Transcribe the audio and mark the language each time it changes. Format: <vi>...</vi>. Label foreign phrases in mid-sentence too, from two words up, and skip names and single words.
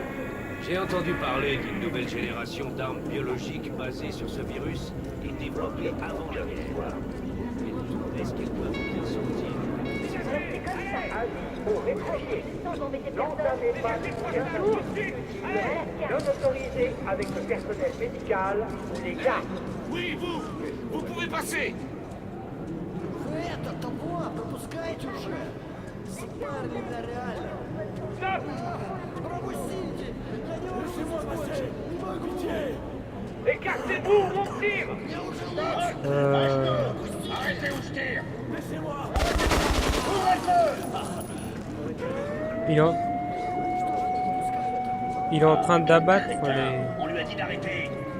<fr>J'ai entendu parler d'une nouvelle génération d'armes biologiques basées sur ce virus et développées avant la guerre. Mais d'où est-ce qu'elles peuvent bien sortir? Aux réfugiés. N'entamez pas non autorisé avec le personnel médical ou les gardes. Oui, vous pouvez passer.</fr> <ru>Это такое, пропускайте уже. Парни для реально. Пропустите.</ru> <fr>Laissez-moi passer.</fr> <ru>Не могу.</ru> <fr>Écartez-vous, on tire. Arrêtez ou je tire. Laissez-moi. Il est en train d'abattre les... On lui a dit d'arrêter.</fr>